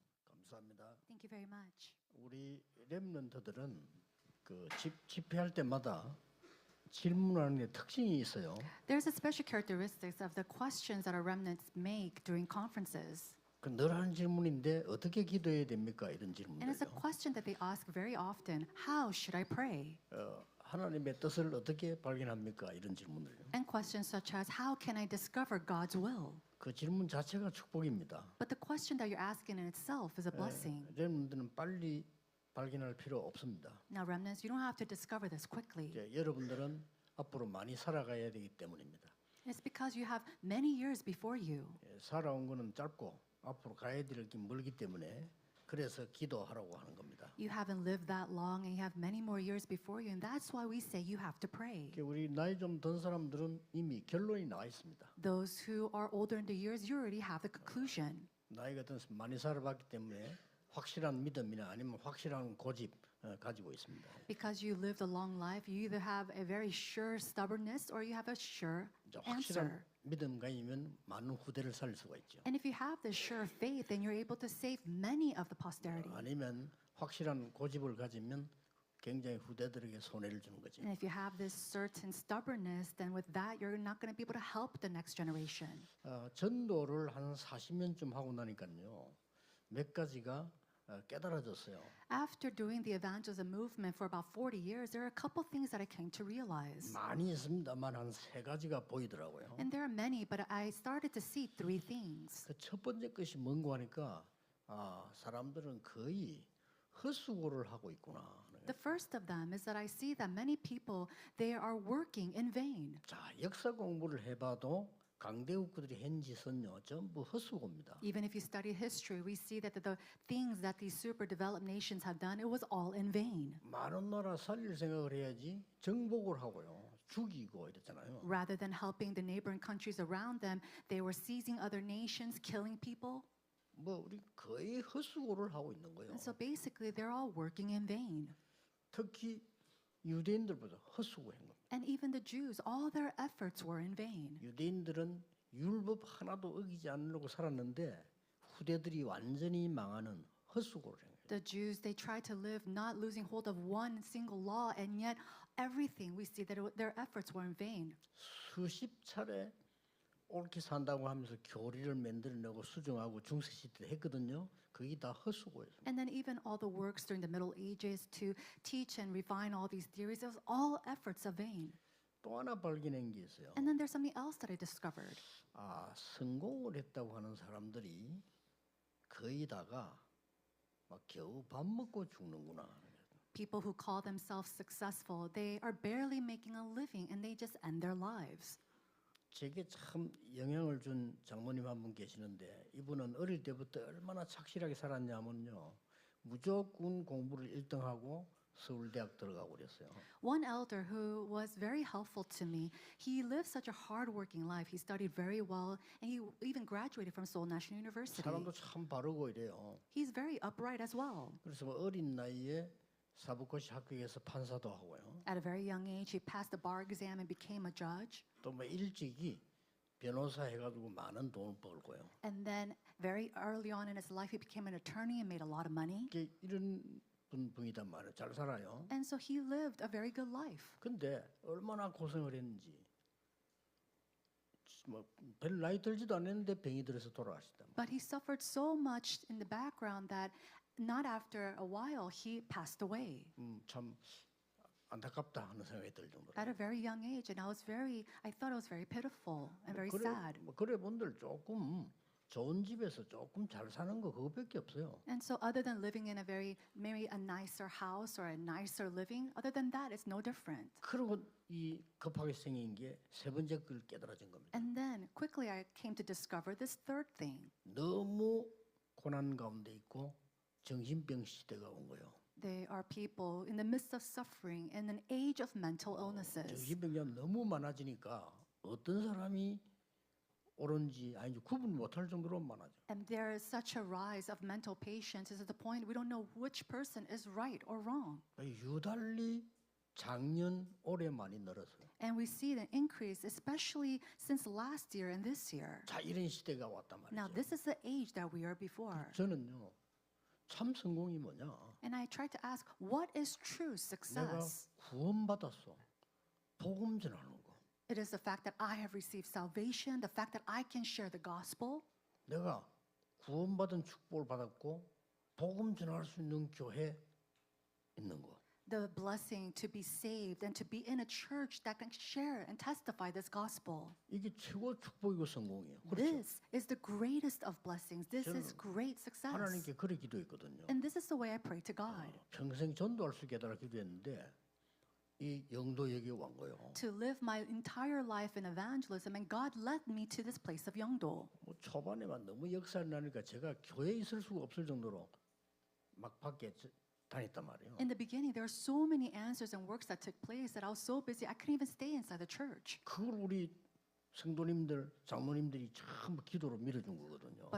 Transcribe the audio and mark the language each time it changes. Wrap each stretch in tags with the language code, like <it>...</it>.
<ko>감사합니다.</ko> <en>Thank you very much.</en> <ko>우리 렘넌트들은 그 집회할 때마다 질문하는 게 특징이 있어요.</ko> <en>There's a special characteristics of the questions that our remnants make during conferences.</en> <ko>그 늘 하는 질문인데 어떻게 기도해야 됩니까? 이런</ko> <en>And it's a</en> <ko>질문들요.</ko> <en>question that they ask very often. How should I pray?</en> <ko>하나님의 뜻을 어떻게 발견합니까? 이런 질문을요.</ko> <en>And questions such as, how can I discover God's will?</en> <ko>그 질문 자체가 축복입니다.</ko> <en>But the question that you're asking in itself is a blessing.</en> <ko>렘넌트는 빨리 발견할 필요 없습니다.</ko> <en>Now, remnants, you don't have to discover this quickly.</en> <ko>이제 여러분들은 앞으로 많이 살아가야 되기 때문입니다.</ko> <en>It's because you have many years before you.</en> <ko>살아온 거는 짧고 앞으로 가야 될 게 멀기 때문에 그래서 기도하라고 하는 겁니다.</ko> <en>You haven't lived that long and you have many more years before you, and that's why we say you have to pray.</en> <ko>우리 나이 좀 든 사람들은 이미 결론이 나와 있습니다.</ko> <en>Those who are older in the years, you already have the conclusion.</en> <ko>나이가 든 많이 살아봤기 때문에 확실한 믿음이나 아니면 확실한 고집 가지고 있습니다.</ko> <en>Because you lived a long life, you either have a very sure stubbornness or you have a sure</en> <ko>확실한</ko> <en>answer.</en> <ko>믿음가이면 많은 후대를 살릴 수가 있죠.</ko> <en>And if you have this sure faith, then you're able to save many of the posterity.</en> <ko>아니면 확실한 고집을 가지면 굉장히 후대들에게 손해를 주는 거죠.</ko> <en>And if you have this certain stubbornness, then with that, you're not going to be able to help the next generation.</en> <ko>전도를 한 40년쯤 하고 나니까요. 몇 가지가 깨달아졌어요.</ko> <en>After doing the evangelism movement for about 40 years, there are a couple things that I came to realize.</en> <ko>많이 있습니다만 한 세 가지가 보이더라고요.</ko> <en>And there are many, but I started to see three things.</en> <ko>그 첫 번째 것이 뭔고 하니까 사람들은 거의 헛수고를 하고 있구나.</ko> <en>The first of them is that I see that many people, they are working in vain.</en> <ko>자, 역사 공부를 해봐도 강대국들이 한 짓은요 전부 헛수고입니다.</ko> <en>Even if you study history, we see that the things that these super developed nations have done, it was all in vain.</en> <ko>많은 나라 살릴 생각을 해야지 정복을 하고요, 죽이고 이랬잖아요.</ko> <en>Rather than helping the neighboring countries around them, they were seizing other nations, killing people.</en> <ko>뭐 우리 거의 헛수고를 하고 있는 거예요.</ko> <en>And so basically, they're all working in vain.</en> <ko>특히 유대인들보다 헛수고한 겁니다.</ko> <en>And even the Jews, all their efforts were in vain.</en> <ko>유대인들은 율법 하나도 어기지 않으려고 살았는데 후대들이 완전히 망하는 헛수고를 한 거예요.</ko> <en>The Jews, they tried to live not losing hold of one single law, and yet everything we see that their efforts were in vain.</en> <ko>수십 차례 옳게 산다고 하면서 교리를 만들어내고 수정하고 중세 시대 했거든요. 그게 다 헛수고예요.</ko> <en>And then even all the works during the Middle Ages to teach and refine all these theories, it was all efforts of vain.</en> <ko>또 하나 발견한 게 있어요.</ko> <en>And then there's something else that I discovered.</en> <ko>성공을 했다고 하는 사람들이 거의 다가 막 겨우 밥 먹고 죽는구나.</ko> <en>People who call themselves successful, they are barely making a living and they just end their lives.</en> <ko>제게 참 영향을 준 장모님 한 분 계시는데 이분은 어릴 때부터 얼마나 착실하게 살았냐면요. 무조건 공부를 1등하고 서울대학 들어가고 그랬어요.</ko> <en>One elder who was very helpful to me, he lived such a hard-working life. He studied very well, and he even graduated from Seoul National University.</en> <ko>사람도 참 바르고 이래요.</ko> <en>He's very upright as well.</en> <ko>그래서 어린 나이에 사법고시 합격해서 판사도 하고요.</ko> <en>At a very young age, he passed the bar exam and became a judge.</en> <ko>또 뭐 일찍이 변호사 해가지고 많은 돈을 벌고요.</ko> <en>And then very early on in his life, he became an attorney and made a lot of money.</en> <ko>이런 분이단 말이에요. 잘 살아요.</ko> <en>And so he lived a very good life.</en> <ko>근데 얼마나 고생을 했는지 별 나이 들지도 않았는데 병이 들어서 돌아가시단 말이에요.</ko> <en>But he suffered so much in the background that not after a while, he passed away</en> <ko>참 안타깝다 하는 생각이 들 정도로.</ko> <en>at a very young age. And I thought it was very pitiful and very sad.</en> <ko>그래 분들 조금 좋은 집에서 조금 잘 사는 거 그거밖에 없어요.</ko> <en>And so other than living in maybe a nicer house or a nicer living, other than that, it's no different.</en> <ko>그리고 이 급하게 생긴 게 세 번째 걸 깨달아진 겁니다.</ko> <en>And then quickly I came to discover this third thing.</en> <ko>너무 고난 가운데 있고 정신병 시대가 온 거예요.</ko> <en>They are people in the midst of suffering in an age of mental illnesses.</en> <ko>정신병이 너무 많아지니까 어떤 사람이 옳은지 아닌지 구분 못할 정도로 많아져.</ko> <en>And there is such a rise of mental patients is at the point we don't know which person is right or wrong.</en> <ko>유달리 작년 올해 많이 늘었어요.</ko> <en>And we see the increase, especially since last year and this year.</en> <ko>자 이런 시대가 왔단</ko> <en>Now,</en> <ko>말이죠.</ko> <en>this is the age that we are before.</en> <ko>저는요 참 성공이 뭐냐?</ko> <en>And I try to ask, what is true</en> <ko>내가</ko> <en>success?</en> <ko>구원받았어. 복음 전하는 거.</ko> <en>It is the fact that I have received salvation, the fact that I can share the gospel.</en> <ko>내가 구원받은 축복을 받았고 복음 전할 수 있는 교회 있는 거.</ko> <en>The blessing to be saved and to be in a church that can share and testify this gospel.</en> <ko>이게 최고 축복이고 성공이에요. 그렇죠?</ko> <en>This is the greatest of blessings. This is great success.</en> <ko>하나님께 그렇게 기도했거든요.</ko> <en>And this is the way I pray to God.</en> <ko>평생 전도할 수 있게 해달라 기도했는데 이 영도역에 온 거예요.</ko> <en>To live my entire life in evangelism, and God led me to this place of Yeongdo.</en> <ko>뭐 초반에만 너무 역사를 나니까 제가 교회에 있을 수가 없을 정도로 막 밖에 다녔단 말이에요.</ko> <en>In the beginning, there were so many answers and works that took place that I was so busy I couldn't even stay inside the church.</en> <ko>그걸 우리 성도님들, 장로님들이 전부 기도로 밀어준 거거든요.</ko>